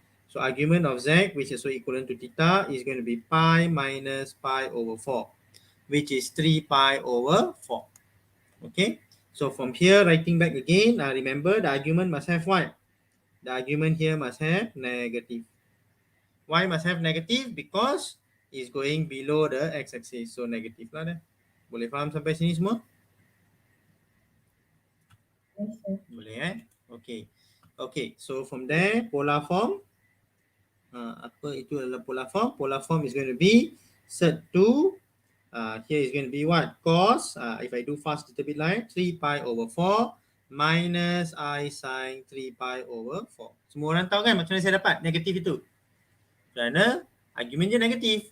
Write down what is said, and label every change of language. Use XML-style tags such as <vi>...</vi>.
<en>So argument of z, which is so equivalent to theta, is going to be pi minus pi over 4, which is 3 pi over 4. Okay, so from here, writing back again, remember the argument must have what? The argument here must have negative. Why must have negative? Because it's going below the x-axis. So negative</en> <ms>lah dah. Boleh faham sampai sini semua?</ms> <en>Yes, sir.</en> <ms>Boleh</ms> <en>Okay, so from there, polar form.</en> <ms>Apa itu adalah polar form?</ms> <en>Polar form is going to be set to, here is going to be what? Cos, if I do fast a little bit like 3 pi over 4 minus I sin 3 pi over 4.</en> <ms>Semua orang tahu kan macam mana saya dapat negatif itu? Kerana argument je negatif.</ms>